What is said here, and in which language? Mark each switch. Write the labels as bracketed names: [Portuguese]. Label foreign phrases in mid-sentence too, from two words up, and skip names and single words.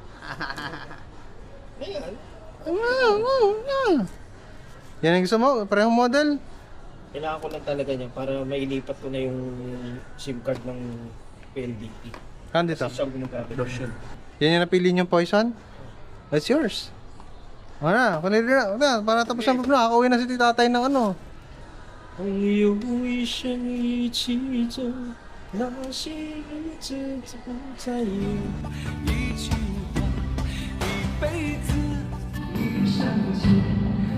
[Filipino] Ayan. Yan ang gusto mo? Parehong model? Kailangan ko lang talaga niya para mailipat ko na yung SIM card ng PLDT. Dito. Kasi siya gumagamit. Lotion. Yan yung napili niyong poison? [English] That's yours. [Filipino] Wala, para tapos ang problema. Ako uwi na si tatay ng ano. [Chinese] 朋友一生一起走，那些日子都不再有。一句话，一辈子，一生情。